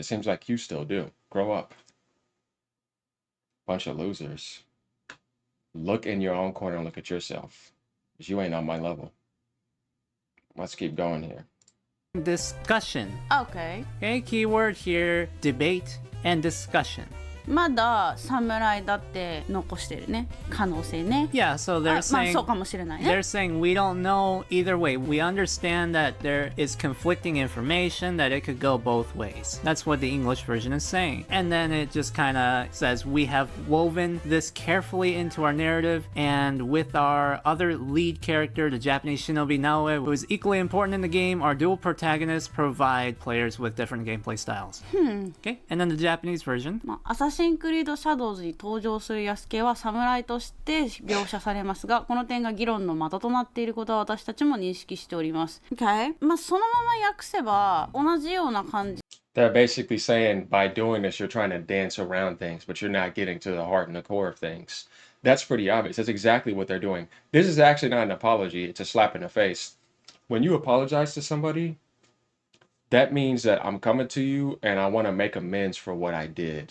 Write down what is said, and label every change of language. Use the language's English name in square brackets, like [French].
[English] It seems like you still do. Grow up. Bunch of losers. Look in your own corner and look at yourself. Because you ain't on my level. Let's keep going here. discussion. Okay. Okay, keyword here, debate and discussion. [Japanese] まだ侍だって残してるね可能性ね [English] Yeah, so they're [Japanese] まあ [English] saying [Japanese] そうかもしれないね [English] they're saying we don't know either way. We understand that there is conflicting information, that it could go both ways. That's what the English version is saying. And then it just kind of says we have woven this carefully into our narrative, and with our other lead character, the Japanese shinobi Naoe, who is equally important in the game, our dual protagonists provide players with different gameplay styles. Okay, and then the Japanese version. [Japanese] まあ、アサシンクリードシャドウズに登場するヤスケは侍として描写されますが、この点が議論の的となっていることは私たちも認識しております。 [English] Okay? [Japanese] まあそのまま訳せば同じような感じ。 [English] They're basically saying by doing this, you're trying to dance around things, but you're not getting to the heart and the core of things. That's pretty obvious. That's exactly what they're doing. This is actually not an apology. It's a slap in the face. When you apologize to somebody, that means that I'm coming to you and I want to make amends for what I did.